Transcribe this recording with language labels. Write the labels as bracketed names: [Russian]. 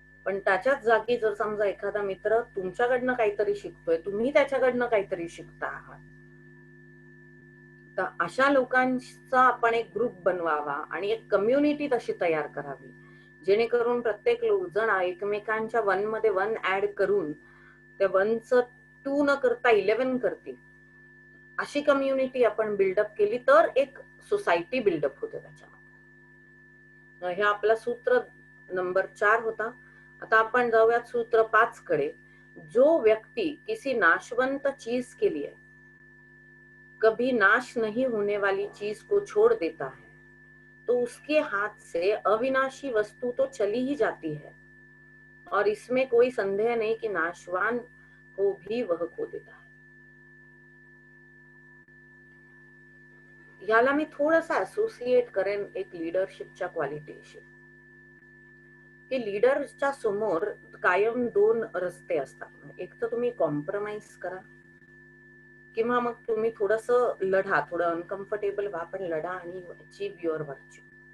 [Marathi] पण त्याच्याच जागी जर समजा एखादा मित्र तुमच्याकडनं काहीतरी शिकतोय, तुम्ही त्याच्याकडनं काहीतरी शिकता आहात, तर अशा लोकांचा आपण एक ग्रुप बनवावा आणि एक कम्युनिटी तशी तयार करावी, जेणेकरून प्रत्येक जण एकमेकांच्या 1 मध्ये 1 ऍड करून त्या 1चं 2 न करता 11 करतील. अशी कम्युनिटी आपण बिल्डअप केली तर एक सोसायटी बिल्डअप होते त्याच्यामध्ये. हे आपला सूत्र नंबर 4 होता. आता आपण जाऊयात सूत्र 5 कडे. [Hindi] जो व्यक्ति किसी नाशवंत चीज के लिए कभी नाश नहीं होने वाली चीज को छोड़ देता है, तो उसके हाथ से अविनाशी वस्तु तो चली ही जाती है और इसमें कोई संदेह नहीं कि नाशवान को भी वह खो देता है. [Marathi] याला मी थोडंसं असोसिएट करेन एक लीडरशिपच्या क्वालिटीशी, की लीडरच्या समोर कायम 2 रस्ते असतात. एक तर तुम्ही कॉम्प्रोमाइज करा किंवा मग तुम्ही थोडंसं लढा, थोडं अनकम्फर्टेबल व्हा, पण लढा आणि [English] Achieve your virtue.